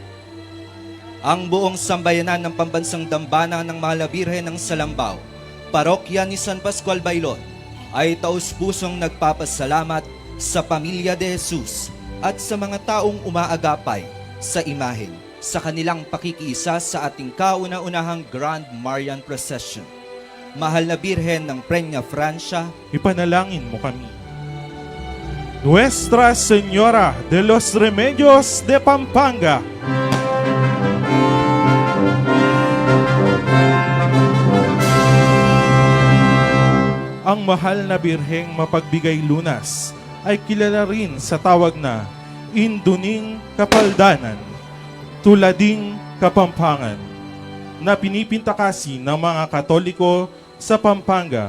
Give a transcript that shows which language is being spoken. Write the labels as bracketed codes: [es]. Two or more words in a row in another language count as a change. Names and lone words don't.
[tl] Ang buong sambayanan ng Pambansang Dambana ng Mahal na Birhen ng Salambao, Parokya ni San Pascual Bailon ay taus-pusong nagpapasalamat sa pamilya de Jesus at sa mga taong umaagapay sa imahen sa kanilang pakikiisa sa ating kauna-unahang Grand Marian Procession. Mahal na Birhen ng Peña Francia, Ipanalangin mo kami. Nuestra Señora de los Remedios de Pampanga, ang mahal na Birheng mapagbigay lunas ay kilala rin sa tawag na Induning Kapaldanan, Tulading Kapampangan, na pinipinta kasi ng mga Katoliko sa Pampanga.